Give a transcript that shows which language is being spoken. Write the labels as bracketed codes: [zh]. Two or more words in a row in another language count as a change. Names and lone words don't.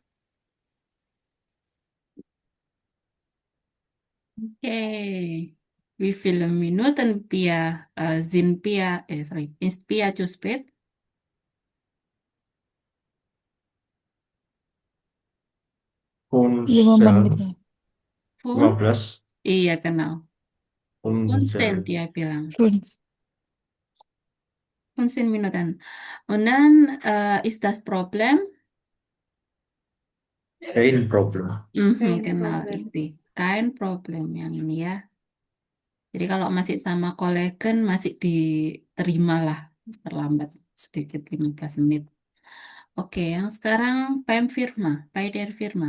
[de] Oke, Wie viele Minuten sind ist Pia zu spät? [id] 5 menit ya. 15? Iya, genau. 15, dia bilang. [de] 15 Minuten. Und dann ist das Problem? Kein problem. Genau, richtig. Kein Problem [id] yang ini ya. Jadi kalau masih sama kolegen masih diterima lah terlambat sedikit 15 menit. Oke, yang sekarang [de] Pem Firma, Paider Firma.